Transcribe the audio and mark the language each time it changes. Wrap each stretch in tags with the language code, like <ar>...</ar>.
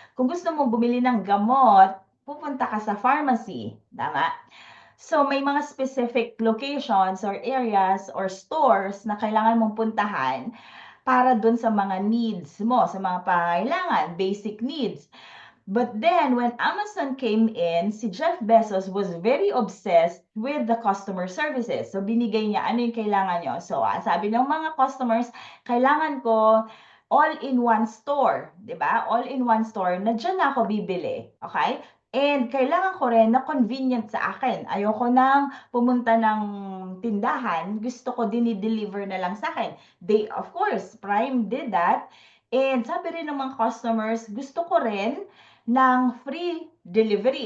<tl>Kung gusto mong bumili ng gamot, pupunta ka sa pharmacy. Tama? So, may mga</tl> <en>specific locations or areas or stores</en> <tl>na kailangan mong puntahan para dun sa mga needs mo, sa mga pangailangan, basic needs.</tl> <en>But then, when Amazon came in, si Jeff Bezos was very obsessed with the customer services.</en> <tl>So, binigay niya ano yung kailangan nyo. So, sabi ng mga customers, kailangan ko all-in-one store, 'di ba?</tl> <en>All-in-one store</en> <tl>na diyan na ako bibili, okay? And kailangan ko rin na convenient sa akin. Ayoko nang pumunta ng tindahan, gusto ko dini-deliver na lang sa akin.</tl> <en>They, of course, Prime did that.</en> <tl>And sabi rin ng mga customers, gusto ko rin ng free delivery.</tl>